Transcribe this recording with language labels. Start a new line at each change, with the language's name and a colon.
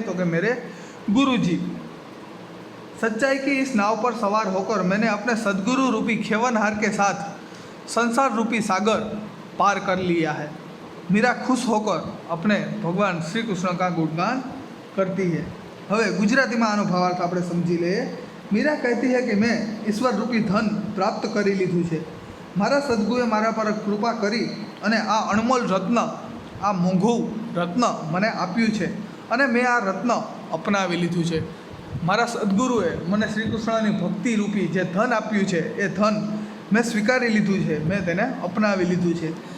Hindi: तो कि मेरे गुरु जी। सच्चाई की इस नाव पर सवार होकर मैंने अपने सद्गुरु रूपी खेवनहार के साथ संसार रूपी सागर पार कर लिया है। मीरा खुश होकर अपने भगवान श्री कृष्ण का गुणगान करती है।
Gujarati: હવે ગુજરાતીમાં આનો ભાવાર્થ આપણે સમજી લઈએ।
Hindi: મીરા कहती है कि मैं ईश्वर रूपी धन प्राप्त
Gujarati: કરી લીધું છે। મારા સદ્ગુરુએ મારા પર કૃપા કરી અને આ અણમોલ રત્ન, આ મોંઘું રત્ન મને આપ્યું છે અને મેં આ રત્ન અપનાવી લીધું છે। મારા સદ્ગુરુએ મને શ્રી કૃષ્ણની ભક્તિ રૂપી જે ધન આપ્યું છે એ ધન મેં સ્વીકારી લીધું છે, મેં તેને અપનાવી લીધું છે।